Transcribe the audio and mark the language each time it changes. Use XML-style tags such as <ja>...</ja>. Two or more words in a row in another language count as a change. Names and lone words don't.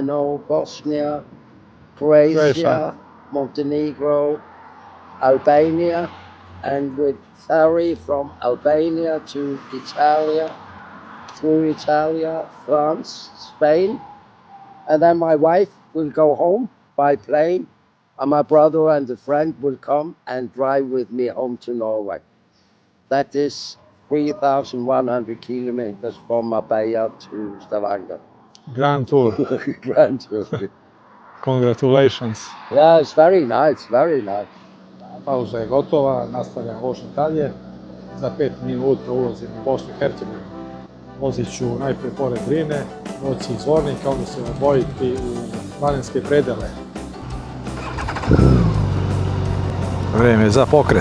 <en>now Bosnia, Croatia, Montenegro, Albania, and with ferry from Albania to Italy, through Italy, France, Spain, and then my wife will go home by plane, and my brother and a friend will come and drive with me home to Norway. That is 3,100 kilometers from Marbella to Stavanger. Grand tour. Grand tour. Congratulations. Yeah, it's very nice, very nice.</en> <sr>Pauza je gotova, nastavljam vožnju dalje. Za 5 minuta ulazim u Bosnu i Hercegovinu. Vozit ću najprije pored Drine, doći iz Zvornika, onda se odvojiti u planinske predele. Vreme za pokret.</sr>